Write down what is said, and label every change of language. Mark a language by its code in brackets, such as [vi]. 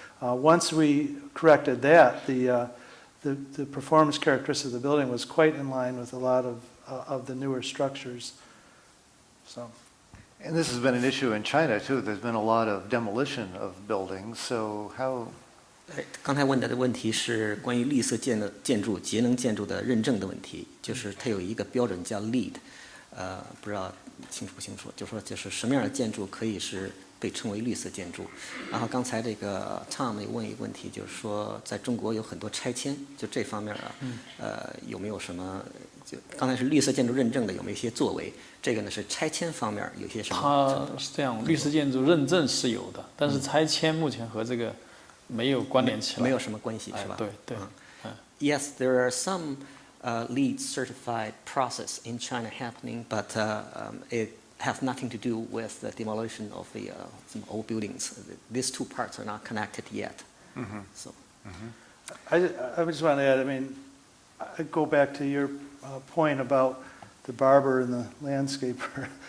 [en] Once we corrected that, the performance characteristics of the building was quite in line with a lot of the newer structures. So. And this has been an issue in China too. There's been a lot of demolition of buildings. So [zh] 刚才问的问题是关于绿色建筑、节能建筑的认证的问题，就是它有一个标准叫 LEED，不知道清楚不清楚？就是什么样的建筑可以是被称为绿色建筑？然后刚才这个 Tom 也问一个问题，就是说在中国有很多拆迁，就这方面啊，有没有什么？就刚才是绿色建筑认证的有没有一些作为？这个呢是拆迁方面有些什么？它是这样，绿色建筑认证是有的，但是拆迁目前和这个没有关联起来，没有什么关系，是吧？对对。 [en] Yes, there are some LEED certified process in China happening, but it have nothing to do with the demolition of the some old buildings. These two parts are not connected yet. So. I just want to add, I mean, I go back to your point about the barber and the landscaper.